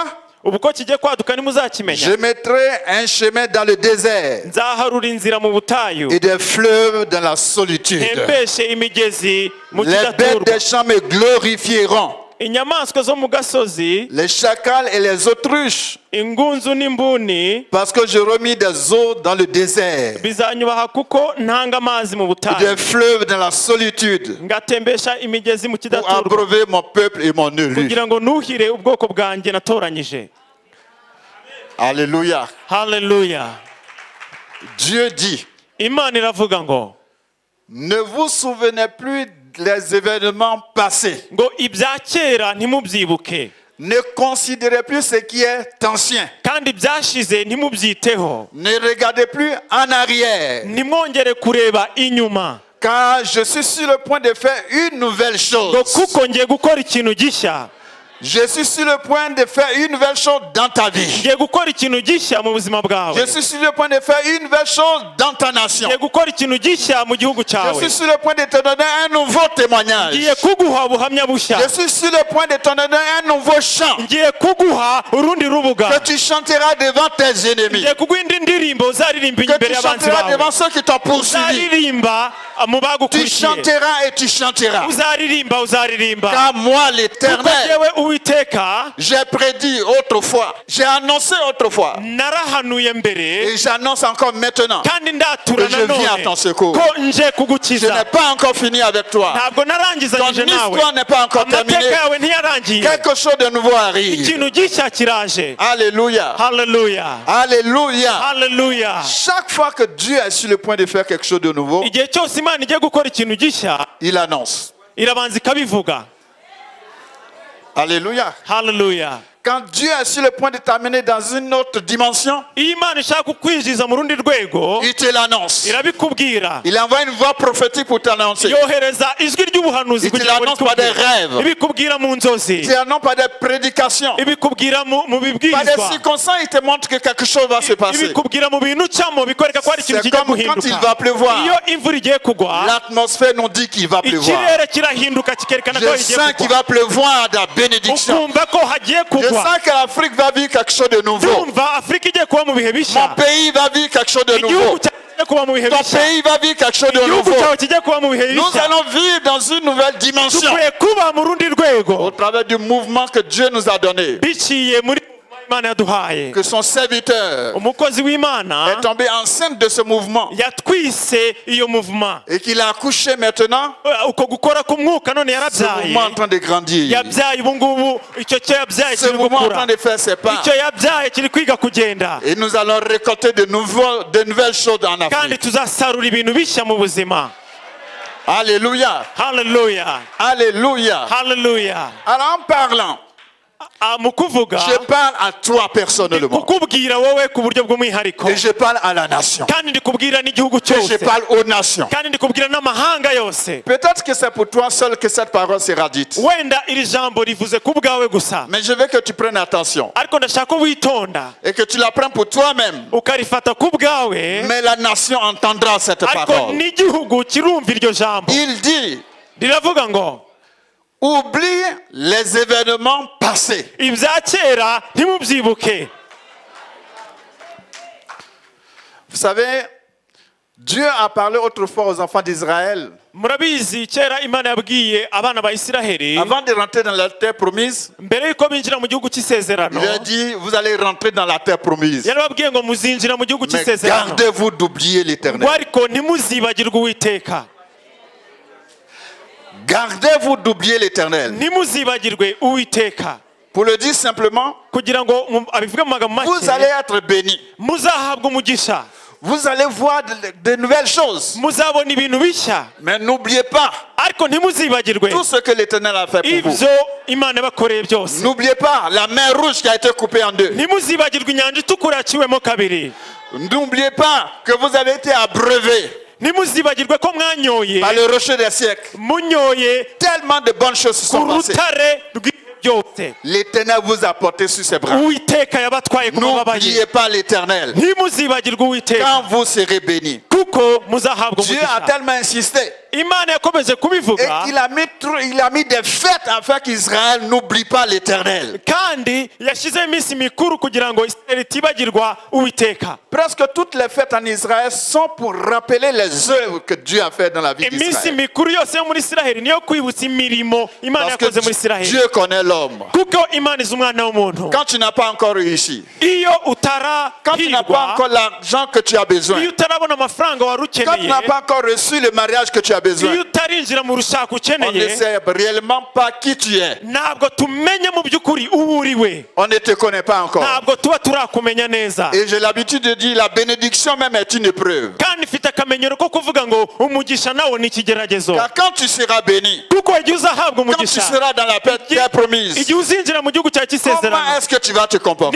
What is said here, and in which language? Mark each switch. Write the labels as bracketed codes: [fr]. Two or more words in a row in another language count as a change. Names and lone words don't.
[rw] ubu ko kigiye kwaduka ntimuzakimenya. [fr] Je mettrai un chemin dans le désert [rw] nzaharura inzira mu butayu [fr] et des fleuves dans la solitude. [rw] ntembeshe imigezi mu [fr] Les bêtes [rw] kidaturwa. [fr] des champs me glorifieront. [rw] inyamaswa zo mu gasozi, [fr] Les chacals et les autruches, [rw] ingunzu n'imbuni [fr] parce que je remis des eaux dans le désert [rw] bizanyubaha kuko ntanga amazi mu [fr] et [rw] butayu, [fr] des fleuves dans la solitude [rw] ngatembesha imigezi mu [fr] pour [rw] kidaturwa [fr] abreuver mon peuple et mon élu. [rw] kugira ngo nuhire ubwoko bwanjye natoranyije. [fr] Alléluia. [rw] Haleluya. [fr] Dieu dit, [rw] Imana iravuga ngo [fr] ne vous souvenez plus des événements passés. [rw] ngo ibya kera ntimubyibuke [fr] Ne considérez plus ce qui est ancien. [rw] kandi byashize ntimubyiteho. [fr] Ne regardez plus en arrière. [rw] ntimwongere kureba inyuma [fr] Car je suis sur le point de faire une nouvelle [rw] ngo [fr] chose. [rw] kuko ngiye gukora ikintu gishya. [fr] Je suis sur le point de faire une nouvelle chose dans ta vie. [rw] ngiye gukora ikintu gishya mu buzima bwawe. [fr] Je suis sur le point de faire une nouvelle chose dans ta nation. [rw] ngiye gukora ikintu gishya mu gihugu [fr] Je [rw] cyawe. [fr] suis sur le point de te donner un nouveau témoignage. [rw] ngiye kuguha ubuhamya bushya. [fr] Je suis sur le point de te donner un nouveau chant [rw] ngiye kuguha urundi rubuga. [fr] que tu chanteras devant tes ennemis. [rw] ngiye kuguha indi ndirimbo uzaririmba [fr] Que [rw] imbere [fr] tu [rw] y'abanzi [fr] chanteras [rw] bawe. [fr] devant ceux qui t'ont poursuivi. [rw] uzaririmba mu [fr] Tu [rw] bagukurikiye. [fr] chanteras et tu chanteras. [rw] uzaririmba. [fr] Car moi, [rw] kuko [fr] l'Éternel, [rw] jyewe Uwiteka [fr] j'ai prédit autrefois, j'ai annoncé autrefois, [rw] narahanuye mbere [fr] et j'annonce encore maintenant. [rw] kandi ndatura [fr] que je viens à ton [rw] nanone [fr] secours. [rw] ko nje [fr] Je [rw] kugukiza. [fr] n'ai pas encore fini avec toi. [rw] ntabwo narangizanyije [fr] Ton [rw] nawe. [fr] histoire n'est pas encore terminée. [rw] amateka yawe ntiyarangiye. [fr] Quelque chose de nouveau arrive. [rw] ikintu gishya kiraje. [fr] Alléluia. [rw] Haleluya. [fr] Alléluia. [rw] Haleluya. [fr] Chaque fois que Dieu est sur le point de faire quelque chose de nouveau, [rw] igihe cyose Imana igiye gukora ikintu gishya [fr] il annonce. [rw] irabanza ikabivuga. [fr] Alléluia. [rw] Haleluya. [fr] Quand Dieu est sur le point de t'amener dans une autre dimension, [rw] iyo Imana ishaka kukwinjiza mu rundi rwego [fr] il te l'annonce. [rw] irabikubwira. [fr] Il envoie une voix prophétique pour t'annoncer. [rw] yohereza ijwi ry'ubuhanuzi [fr] Il te [rw] kugira ngo [fr] l'annonce par des [rw] rikubwire. [fr] rêves. [rw] ibikubwira mu nzozi. [fr] Il te l'annonce par des prédications. [rw] ibikubwira mu [fr] Par des [rw] bibwirizwa. [fr] circonstances, il te montre que quelque chose va se passer. [rw] ibikubwira mu bintu cyamo bikwereka ko hari ikintu [fr] C'est [rw] kijya [fr] comme quand il [rw] guhinduka. [fr] va pleuvoir. [rw] iyo imvura igiye kugwa [fr] L'atmosphère nous dit qu'il va pleuvoir. [rw] ikirere kirahinduka kikerekana ko [fr] Je [rw] hagiye [fr] sens qu'il [rw] kugwa. [fr] va pleuvoir dans la bénédiction. [rw] ukumva ko hagiye [fr] Je [rw] kugwa. [fr] sens que l'Afrique va vivre quelque chose de nouveau. [rw] Ndumva Afurika igiye kuba mu bihe [fr] Mon [rw] bishya. [fr] pays va vivre quelque chose de [rw] igihugu [fr] nouveau. [rw] cyawe kigiye kuba mu bihe [fr] Ton [rw] bishya. [fr] pays va vivre quelque chose de [rw] igihugu [fr] nouveau. [rw] cyawe kigiye kuba mu bihe [fr] Nous [rw] bishya. [fr] allons vivre dans une nouvelle dimension [rw] dukwiye kuba mu rundi [fr] au [rw] rwego [fr] travers du mouvement que Dieu nous a donné. [rw] biciye muri Imana yaduhaye. [fr] Que son serviteur [rw] umukozi w'Imana [fr] est tombé enceinte de ce mouvement [rw] yatwise iyo muvuma. [fr] et qu'il a accouché maintenant. [rw] uko gukora k'umwuka none [fr] Ce mouvement est en [rw] yarabyaye. [fr] train de grandir. [rw] yabyaye ubu ngubu icyo cyo yabyaye [fr] Ce [rw] kiri [fr] mouvement est en [rw] gukura. [fr] train de faire ses pas. [rw] icyo yabyaye kiri kwiga kugenda. [fr] Et nous allons récolter de nouvelles choses en [rw] kandi [fr] Afrique. [rw] tuzasarura ibintu bishya mu buzima. [fr] Alléluia. [rw] Haleluya. [fr] Alléluia. [rw] Haleluya. [fr] Alors en parlant, [rw] mu kuvuga [fr] je parle à toi personnellement. [rw] kukubwira wowe ku buryo bw'umwihariko. [fr] Et je parle à la nation. [rw] kandi ndikubwira n'igihugu [fr] Et je [rw] cyose. [fr] parle aux nations. [rw] kandi ndikubwira n'amahanga yose. [fr] Peut-être que c'est pour toi seul que cette parole sera dite. [rw] wenda iri jambo rivuze ku bwawe gusa. [fr] Mais je veux que tu prennes attention. [rw] ariko ndashaka ko witonda [fr] Et que tu la prennes pour toi-même. [rw] ukarifata ku bwawe. [fr] Mais la nation entendra cette [rw] ariko [fr] parole. [rw] n'igihugu kirumva iryo jambo. [fr] Il dit, [rw] riravuga ngo [fr] oublie les événements passés. [rw] ibya kera ntimubyibuke. [fr] Vous savez, Dieu a parlé autrefois aux enfants d'Israël. [rw] murabizi kera imana yabwiye abana ba isiraheli [fr] Avant de rentrer dans la terre promise, [rw] mbere yuko binjira mu gihugu cy'isezerano [fr] il a dit, vous allez rentrer dans la terre promise. [rw] yarababwiye ngo muzinjira mu gihugu [fr] Mais [rw] cy'isezerano [fr] gardez-vous d'oublier l'Éternel. [rw] ngo ariko ntimuzibagirwe uwiteka [fr] Gardez-vous d'oublier l'Éternel. [rw] ntimuzibagirwe uwiteka [fr] Pour le dire simplement, [rw] kugira ngo abivuge mu magambo [fr] vous [rw] make [fr] allez être bénis. [rw] muzahabwa umugisha [fr] Vous allez voir de nouvelles choses. [rw] muzabona ibintu bishya [fr] Mais n'oubliez pas [rw] ariko ntimuzibagirwe [fr] tout ce que l'Éternel a fait pour vous. [rw] ibyo imana yabakoreye byose [fr] N'oubliez pas la mer rouge qui a été coupée en deux. [rw] ntimuzibagirwe inyanja itukura yaciwemo kabiri [fr] N'oubliez pas que vous avez été abreuvés [rw] ntimuzibagirwe ko mwanyoye [fr] par le rocher des siècles. [rw] munyoye [fr] Tellement de bonnes choses se [rw] ku [fr] sont passées. [rw] rutare rw'ibyo byose [fr] L'Éternel vous a porté sur ses bras. [rw] uwiteka yabatwaye ku mababa ye [fr] N'oubliez pas l'Éternel. [rw] ntimuzibagirwe uwiteka [fr] Quand vous serez bénis. [rw] kuko muzahabwa [fr] Dieu a [rw] umugisha [fr] tellement insisté. [rw] imana yakomeje [fr] Et [rw] kubivuga [fr] il a mis des fêtes afin qu'Israël n'oublie pas l'Éternel. [rw] kandi yashyizeho iminsi mikuru kugira ngo isirayeli itibagirwa uwiteka [fr] Presque toutes les fêtes en Israël sont pour rappeler les œuvres que Dieu a faites dans la vie [rw] iminsi [fr] d'Israël. [rw] mikuru yose yo muri isiraheli niyo kwibutsa imirimo imana [fr] Parce [rw] yakoze muri [fr] que [rw] isiraheli [fr] Dieu connaît l'homme. [rw] kuko imana izi umwana w'umuntu [fr] Quand tu n'as pas encore réussi, [rw] iyo [fr] quand tu n'as pas [rw] utarahirwa [fr] encore l'argent que tu as besoin, [rw] iyo utarabona amafaranga wari [fr] quand tu [rw] ukeneye [fr] n'as pas encore reçu le mariage que tu as besoin, [rw] iyo utarinjira mu rushako [fr] on ne [rw] ukeneye [fr] sait réellement pas qui tu es. [rw] ntabwo tumenya mu by'ukuri uwo uriwe [fr] On ne te connaît pas encore. [rw] ntabwo tuba turakumenya neza [fr] Et j'ai l'habitude de dire la bénédiction même est une épreuve. [rw] kandi mfite akamenyero ko kuvuga ngo umugisha nawo ni ikigeragezo [fr] Car quand tu seras béni, [rw] kuko igihe uzahabwa [fr] quand tu [rw] umugisha [fr] seras dans la terre promise, [rw] igihe uzinjira mu gihugu cya [fr] comment [rw] kisezerano [fr] est-ce que tu vas te [rw] ni [fr] comporter?